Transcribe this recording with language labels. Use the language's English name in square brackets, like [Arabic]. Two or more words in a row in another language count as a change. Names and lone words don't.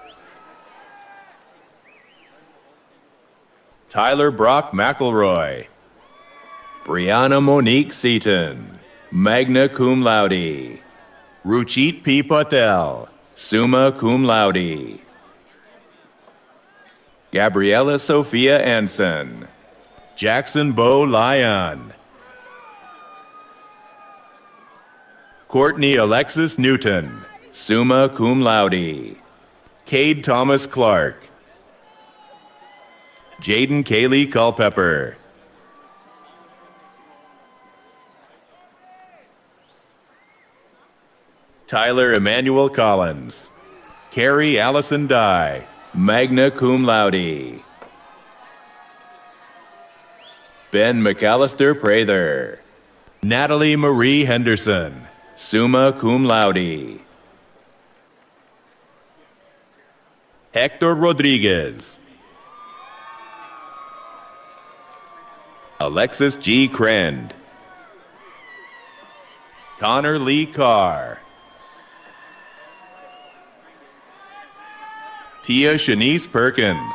[English] Tyler Brock McElroy. Brianna Monique Seaton, [Latin] magna cum laude. [English] Ruchit P. Patel, [Latin] summa cum laude. [English] Gabriella Sophia Anson. Jackson Bo Lyon. Courtney Alexis Newton, [Latin] summa cum laude. [English] Cade Thomas Clark. Jaden Kaylee Culpepper. Tyler Emmanuel Collins. Carrie Allison Dye, [Latin] magna cum laude. [English] Ben McAllister Prather. Natalie Marie Henderson, [Latin] summa cum laude. [English] Hector Rodriguez. Alexis G. Krend. Connor Lee Carr. Tia Shanice Perkins.